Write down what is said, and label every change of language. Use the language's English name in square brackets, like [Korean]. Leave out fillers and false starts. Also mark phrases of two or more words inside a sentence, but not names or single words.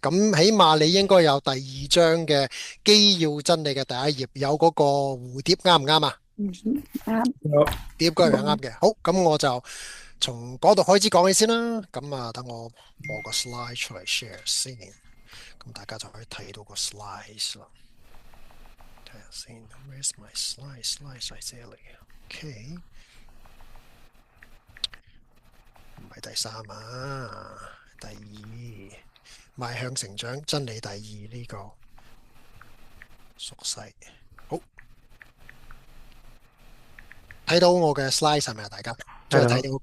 [Cantonese] 咁起碼你應該有第二章嘅基要真理嘅第一頁，有嗰個蝴蝶啱唔啱啊？嗯，啱。有。碟嗰樣啱嘅。好，咁我就從嗰度開始講起先啦。咁等我播個 slide 出嚟 share 先，咁大家就可以睇到個 slides 啦。睇下先 ， [English] Where's my slide？ [Cantonese] Slide 喺這裡。OK，唔係第三啊，第二，邁向成長真理第二呢個熟悉。好，睇到我嘅 slide 係咪啊？大家即係睇到